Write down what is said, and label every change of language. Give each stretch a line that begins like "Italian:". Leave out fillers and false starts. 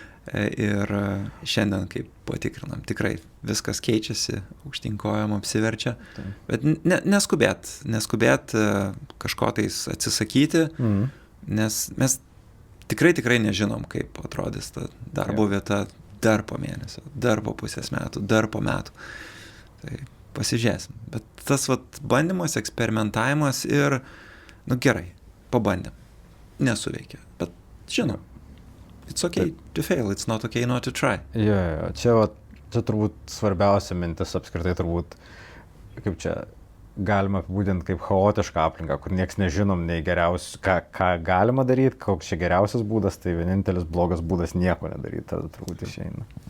Lithuanian: Ir šiandien, kaip patikrinam, tikrai viskas keičiasi, aukštinkojom apsiverčia, bet neskubėt kažko tais atsisakyti, nes mes tikrai nežinom, kaip atrodys ta darbo vieta dar po mėnesio, dar po pusės metų, dar po metų. Tai pasižiūrėsim. Bet tas bandymas, eksperimentavimas ir, gerai, pabandėm. Nesuveikia. Bet žinom,
English: it's okay to fail, it's not okay not to try.
Lithuanian: Čia turbūt svarbiausia mintis apskritai turbūt, kaip čia, galima apibūdinti kaip chaotišką aplinką, kur nieks nežinom nei geriausiai, ką galima daryti, koks čia geriausias būdas, tai vienintelis blogas būdas nieko nedaryti, tada turbūt išeina.